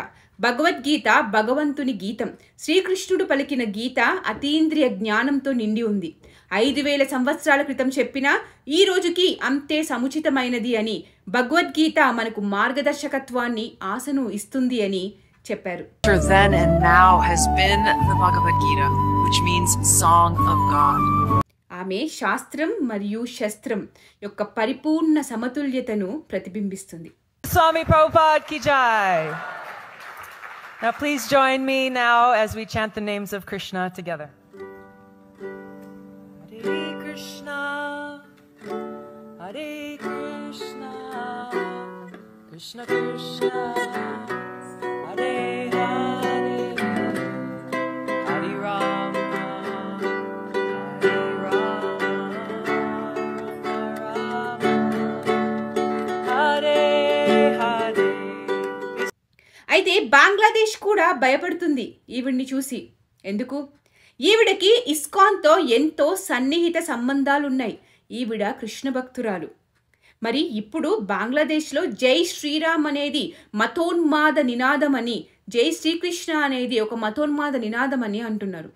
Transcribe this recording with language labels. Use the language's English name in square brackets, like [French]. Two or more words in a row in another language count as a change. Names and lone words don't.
[Telugu] భగవద్గీత భగవంతుని గీతం. శ్రీకృష్ణుడు పలికిన గీత అతీంద్రియ జ్ఞానంతో నిండి ఉంది. 5000 సంవత్సరాల క్రితం చెప్పినా ఈ రోజుకి అంతే సముచితమైనది అని, భగవద్గీత మనకు మార్గదర్శకత్వాన్ని, ఆశను ఇస్తుంది అని చెప్పారు. [English] Then and now has been the Bhagavad Gita, which means song of God. [Telugu] ఆమె శాస్త్రం మరియు శస్త్రం యొక్క పరిపూర్ణ సమతుల్యతను ప్రతిబింబిస్తుంది. [Hindi] Swami Prabhupada ki jai. [English] Now please join me now as we chant the names of Krishna together. [Sanskrit] Hare Krishna, Hare Krishna, Krishna Krishna, Hare Hare, Hare Rama, Hare Rama, Rama Rama, Hare. [Telugu] అయితే బంగ్లాదేశ్ కూడా భయపడుతుంది ఈవిడ్ని చూసి. ఎందుకు? ఈవిడకి ఇస్కాన్తో ఎంతో సన్నిహిత సంబంధాలున్నాయి. ఈవిడ కృష్ణ భక్తురాలు. మరి ఇప్పుడు బంగ్లాదేశ్లో జై శ్రీరామ్ అనేది మతోన్మాద నినాదమని, జై శ్రీకృష్ణ అనేది ఒక మతోన్మాద నినాదమని అంటున్నారు.